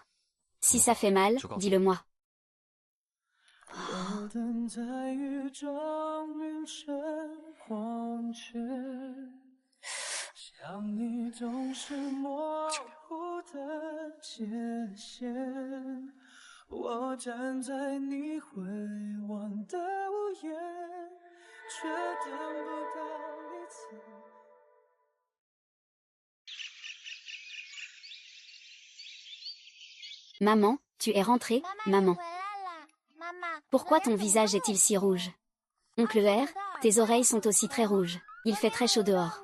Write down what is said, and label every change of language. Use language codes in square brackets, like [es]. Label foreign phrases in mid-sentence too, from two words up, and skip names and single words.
[fr] Si ça fait mal, dis-le-moi. [zh] 我等在雨中凌晨黄泉，想你总是模糊的界限。我站在你回望的屋檐，却等不到一次。 [fr] Maman, tu es rentrée, maman. Pourquoi ton visage est-il si rouge? Oncle R, tes oreilles sont aussi très rouges. Il fait très chaud dehors.